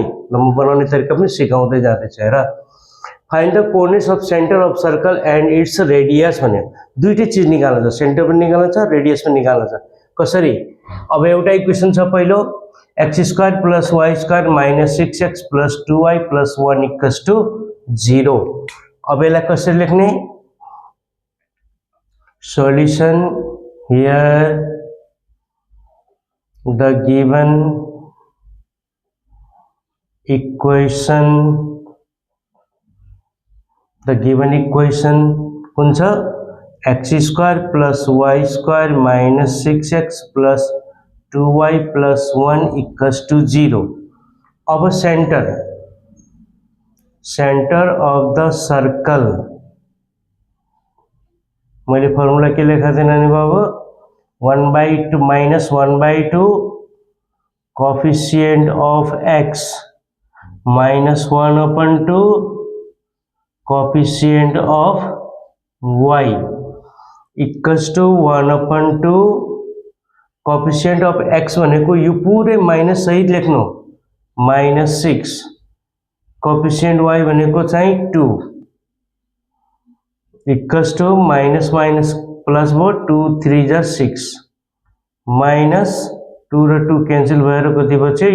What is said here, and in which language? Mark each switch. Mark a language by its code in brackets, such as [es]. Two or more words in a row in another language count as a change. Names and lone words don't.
[ne] ल म बनाउने तरिका पनि सिकाउँदै जाँदैछु। हेर, [en] find the coordinates of center of circle and its radius [ne] भन्यो। दुईटै चिज निकाल्न छ, सेन्टर पनि निकाल्न छ, रेडियस पनि निकाल्न छ। कसरी? अब एउटा इक्वेसन छ पहिलो, x² + y² - 6x + 2y + 1 = 0। अब यसलाई कसरी लेख्ने? [en] solution here the given equation [ne] कुन छ? x² + y² - 6x + 2y + 1 = 0। अब [en] center of the circle [ne] मैले फर्मुला के लेखा थिएँ नानी बाबु? 1/2 - 1/2 [en] coefficient of x [ne] - 1/2 [en] coefficient of y [ne] = 1/2 [en] coefficient of x [ne] भनेको यो पुरै माइनस सहित लेख्नु, -6। कोएफिशिएंट y भनेको चाहिँ 2 = [en] minus plus [ne] भयो, 2 3 जा 6 -2 र 2 क्यान्सल भएर कति बच्यो?